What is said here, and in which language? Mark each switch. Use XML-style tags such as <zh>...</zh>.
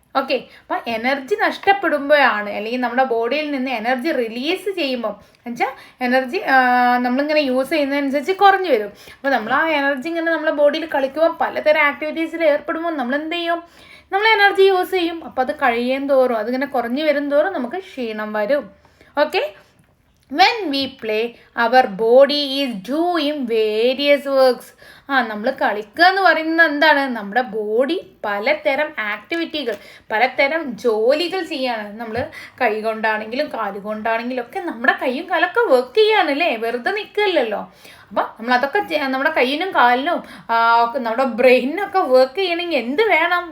<ml>Okay, അപ്പോൾ energy നഷ്ടപ്പെടുമ്പോഴാണ്, അല്ലെങ്കിൽ നമ്മുടെ ബോഡിയിൽ നിന്ന് എനർജി റിലീസ് ചെയ്യുമ്പോൾ എന്നുവെച്ചാൽ എനർജി നമ്മളിങ്ങനെ യൂസ് ചെയ്യുന്നതനുസരിച്ച് കുറഞ്ഞു വരും. അപ്പോൾ നമ്മൾ ആ എനർജി ഇങ്ങനെ നമ്മുടെ ബോഡിയിൽ കളിക്കുമ്പോൾ പലതരം ആക്ടിവിറ്റീസിൽ ഏർപ്പെടുമ്പോൾ നമ്മൾ എന്ത് ചെയ്യും? നമ്മൾ എനർജി യൂസ് ചെയ്യും. അപ്പോൾ അത് കഴിയും തോറും, അതിങ്ങനെ കുറഞ്ഞു വരും തോറും നമുക്ക് ക്ഷീണം വരും.</ml> <en>Okay, when we play our body is doing various works.</en> <ml>നമ്മൾ കളിക്കുക എന്ന് പറയുന്നത് എന്താണ്? നമ്മുടെ ബോഡി പലതരം ആക്ടിവിറ്റികൾ, പലതരം ജോലികൾ ചെയ്യാണ്. നമ്മൾ കൈ കൊണ്ടാണെങ്കിലും കാലുകൊണ്ടാണെങ്കിലും ഒക്കെ നമ്മുടെ കൈയും കാലൊക്കെ വർക്ക് ചെയ്യാനല്ലേ? വെറുതെ നിൽക്കില്ലല്ലോ. അപ്പം നമ്മളതൊക്കെ നമ്മുടെ കയ്യിനും കാലിനും നമ്മുടെ ബ്രെയിനൊക്കെ വർക്ക് ചെയ്യണമെങ്കിൽ എന്ത് വേണം?</ml>